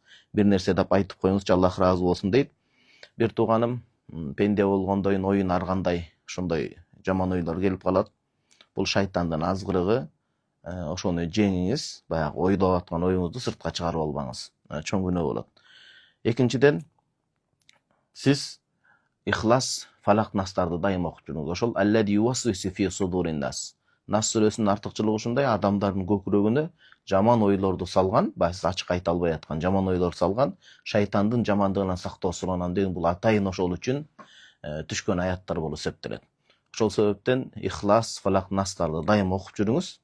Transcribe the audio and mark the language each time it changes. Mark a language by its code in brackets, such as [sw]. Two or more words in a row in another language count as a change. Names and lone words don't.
[ky] Бир нерсе деп айтып коюңузчу, Аллах ыраазы болсун дейт. Бир тууганым, пенде болгондойун оюн ар кандай ошондой жаман ойлор келип калат. Бул шайтандын азгырыгы. Ошону жеңиңиз, баягы ойдоп аткан оюңузду сыртка чыгарып албаңыз. Чоң күнөө болот. Экинчиден, сиз Ихлас, Фалак, Настарды дайым окуп жүрүңүз. [ar] Ошол الذي يوسوس في صدور الناس. [ky] Нас сүрөсүнүн артыкчылыгы ушундай, адамдардын көкүрөгүнө жаман ойлорду салган, сиз ачык айта албай аткан жаман ойлор салган шайтандын жамандыгынан сактоо суранам деген бул атайын ошол үчүн түшкөн аяттар болуп эсептелет. Ошол себептен Ихлас, Фалак, Настарды дайым окуп жүрүңүз.